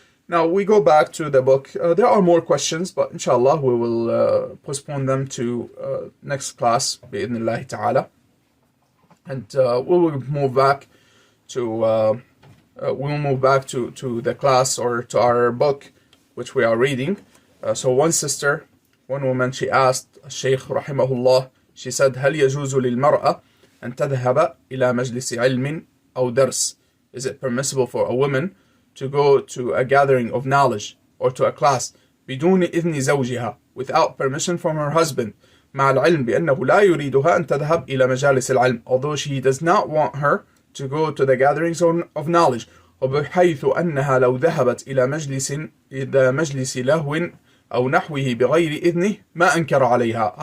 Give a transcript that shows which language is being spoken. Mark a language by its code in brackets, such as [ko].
[en] Now we go back to the book. There are more questions, but inshallah we will postpone them to next class, bi'idhnillahi ta'ala. And we will move back to the class, or to our book, which we are reading. So one woman, she asked al-Sheikh rahimahullah, she said, [ar] هل يجوز للمرأة أن تذهب إلى مجلس علم أو درس? [en] Is it permissible for a woman to go to a gathering of knowledge or to a class [ar] بدون إذن زوجها, [en] without permission from her husband, [ar] مع العلم بأنه لا يريدها أن تذهب إلى مجالس العلم, [en] although she does not want her to go to the gatherings of knowledge, [ar] وبحيث أنها لو ذهبت إلى مجلس لهو أو نحوه بغير إذنه ما أنكر عليها.